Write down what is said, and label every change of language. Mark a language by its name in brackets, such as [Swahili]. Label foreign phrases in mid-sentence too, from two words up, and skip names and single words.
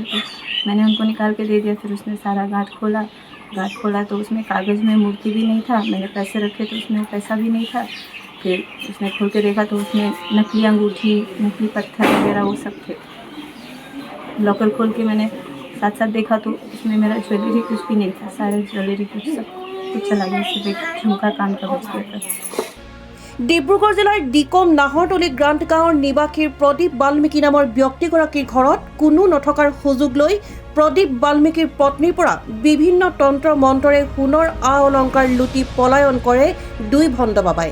[Hindi] तो मैंने उनको निकाल के दे दिया। फिर उसने सारा गांठ खोला तो उसमें कागज़ में मूर्ति भी नहीं था, मैंने पैसे रखे तो उसमें पैसा भी नहीं था। फिर उसने खोल के देखा तो उसमें नकली अंगूठी, नकली पत्थर वगैरह वो सब थे। लॉकर खोल के मैंने साथ साथ देखा तो उसमें मेरा ज्वेलरी कुछ भी नहीं था, सारे ज्वेलरी कुछ सब कुछ चला गया, सिर्फ एक झुमका कान का बच गया था। [Assamese] ডিব্ৰুগড় জিলাৰ ডিকম নাহৰতলী গ্ৰান্ট গাঁৱৰ নিবাসীৰ প্ৰদীপ বাল্মীকি নামৰ ব্যক্তিগৰাকীৰ ঘৰত কোনো নথকাৰ সুযোগ লৈ প্ৰদীপ বাল্মীকিৰ পত্নীৰ পৰা বিভিন্ন তন্ত্ৰ মন্ত্ৰৰে সোণৰ আ অলংকাৰ লুটি পলায়ন কৰে দুই ভণ্ড বাবাই।